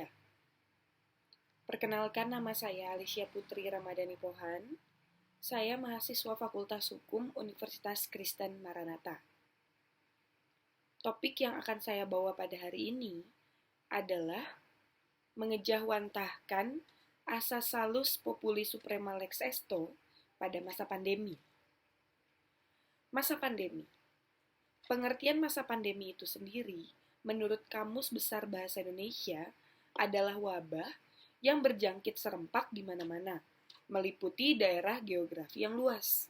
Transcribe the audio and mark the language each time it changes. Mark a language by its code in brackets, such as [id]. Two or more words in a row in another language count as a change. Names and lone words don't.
[id] Perkenalkan, nama saya Alicia Putri Ramadhani Pohan. Saya mahasiswa Fakultas Hukum Universitas Kristen Maranatha. Topik yang akan saya bawa pada hari ini adalah mengejawantahkan asas [la] salus populi suprema lex esto [id] pada masa pandemi. Masa pandemi. Pengertian masa pandemi itu sendiri, menurut Kamus Besar Bahasa Indonesia, adalah wabah yang berjangkit serempak di mana-mana, meliputi daerah geografi yang luas.